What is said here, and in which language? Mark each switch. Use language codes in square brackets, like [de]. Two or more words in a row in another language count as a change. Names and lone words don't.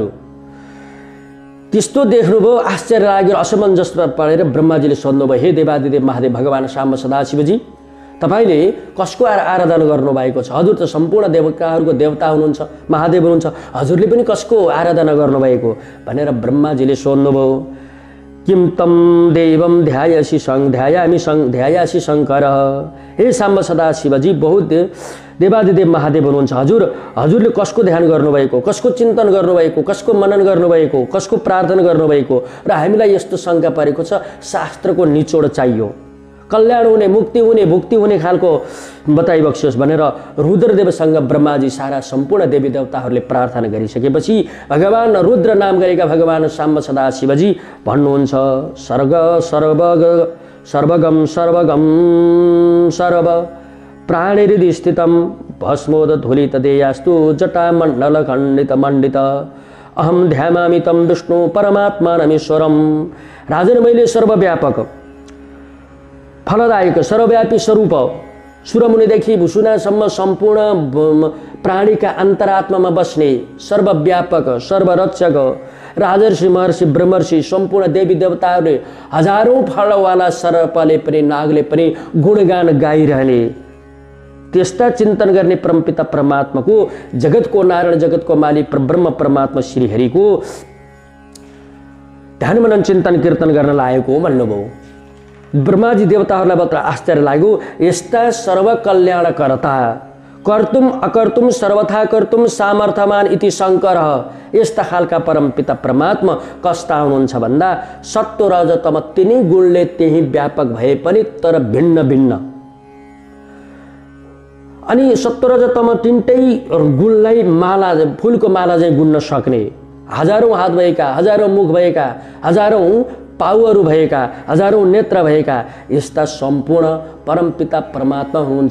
[ne] त्यस्तो देख्नुभयो, आश्चर्य लाग्यो, असमञ्जस परेर ब्रह्माजीले सोध्नुभयो, हे देवादिदेव महादेव भगवान साम्ब सदा शिवजी, तपाईले कसको आराधना गर्नुभएको छ? हजुर त सम्पूर्ण देवताहरूको देवता हुनुहुन्छ, महादेव हुनुहुन्छ, हजुरले पनि कसको आराधना गर्नुभएको भनेर ब्रह्माजीले सोध्नुभयो। [sa] किम तम देवम ध्यायासि ध्यायासि शङ्कर। [ne] हे साम्ब सदा शिवजी, बहुत देवादिदेव महादेव हुनुहुन्छ, हजुरले कसको ध्यान गर्नुभएको, कसको चिन्तन गर्नुभएको, कसको मनन गर्नुभएको, कसको प्रार्थना गर्नुभएको? र हामीलाई यस्तो शङ्का परेको छ, शास्त्रको निचोड चाहियो, कल्याण हुने, मुक्ति हुने, भुक्ति हुने खालको बताइबक्सियोस् भनेर रुद्रदेवसँग ब्रह्माजी सारा सम्पूर्ण देवी देवताहरूले प्रार्थना गरिसकेपछि भगवान रुद्र नाम गरेका भगवान साम्ब सदा शिवजी भन्नुहुन्छ, [sa] सर्वगम सर्व प्राणिहृदि स्थितम भस्मोद धूलित देयास्तु जटा मण्डल खण्डित मण्डित अहम ध्यामामि तम विष्णु परमात्मानमीश्वरम। [ne] राजन, मैले सर्वव्यापक फलदायक सर्वव्यापी स्वरूप सुरमुनिदेखि भुसुनासम्म सम्पूर्ण प्राणीका अन्तरात्मामा बस्ने सर्वव्यापक सर्वरक्षक राजर्षि महर्षि ब्रह्मर्षि सम्पूर्ण देवी देवताहरूले हजारौं फलवाला सर्पले पनि नागले पनि गुणगान गाइरहने त्यस्ता चिन्तन गर्ने परमपिता परमात्माको, जगतको नारायण जगतको मालिक ब्रह्म परमात्मा श्रीहरिको ध्यान मनन चिन्तन कीर्तन गर्न लागेको भन्नुभयो। ब्रह्माजी देवताहरूलाई मात्र आश्चर्य लाग्यो, यस्ता सर्वकल्याणकर्ता [sa] कर्तुम अकर्तुम सर्वथा कर्तुम सामर्थ्यमान इति शङ्कर, [ne] यस्ता खालका परमपिता परमात्मा कस्ता हुनुहुन्छ भन्दा सत्व रज तम तिनै गुणले त्यही व्यापक भए पनि तर भिन्न भिन्न। अनि सत्व रज तम तिनटै गुणलाई माला, फुलको माला चाहिँ गुन्न सक्ने, हजारौं हात भएका, हजारौं मुख भएका, हजारौं पाउहरू भएका, हजारौं नेत्र भएका यस्ता सम्पूर्ण परमपिता परमात्मा हुनुहुन्छ।